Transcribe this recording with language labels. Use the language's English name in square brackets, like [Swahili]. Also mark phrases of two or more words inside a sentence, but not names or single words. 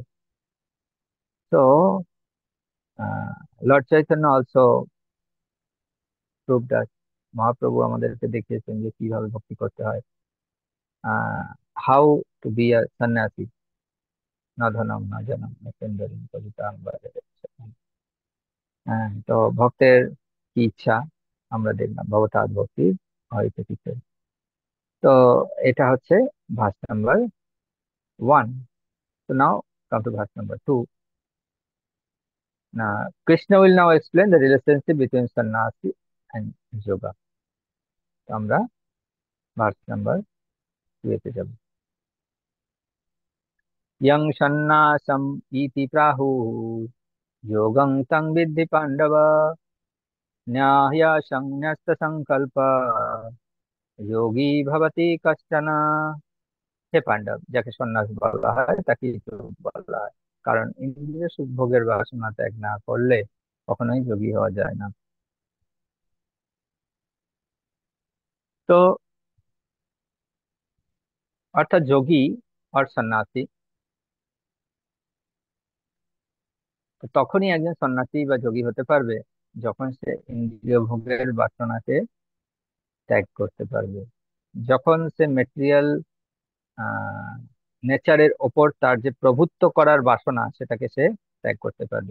[Bangla] তো লর্ড চৈতন্য [English] also prove that, [Bangla] মহাপ্রভু আমাদেরকে দেখিয়েছেন যে কিভাবে ভক্তি করতে হয়, [English] how to be a sannyasi, [Sanskrit] না ধনম না জনম না সুন্দরী কবিতাং বা জগদীশ্বরম। [Bangla] হ্যাঁ, তো ভক্তের কি ইচ্ছা আমরা দেখলাম, ভবতাৎ ভক্তি হয়তো কিছু। তো এটা হচ্ছে [English] verse number [Bangla] 1। [English] So now come to verse number 2. Now Krishna will now explain the relationship between sannyasi and yoga. [Bangla] তো আমরা [English] verse number [Bangla] 2 তে যাব। [Sanskrit] यं सन्नासम इति प्राहु योगं तं विद्धि पांडव, न्याय संन्यस्त संकल्प योगी भवति कश्चन। [Bangla] হে পাণ্ডব, যাকে সন্ন্যাস বলা হয় তাকে যোগ বলা হয়। কারণ ইন্দ্রিয় সুখ ভোগের বাসনা ত্যাগ না করলে কখনোই যোগী হওয়া যায় না। তো অর্থাৎ যোগী আর সন্ন্যাসী, তো তখনই একজন সন্ন্যাসী বা যোগী হতে পারবে যখন সে ইন্দ্রিয় ভোগের বাসনাকে ত্যাগ করতে পারবে, যখন সে [English] material nature's [Bangla] ওপর তার যে প্রভুত্ব করার বাসনা সেটাকে সে ত্যাগ করতে পারবে।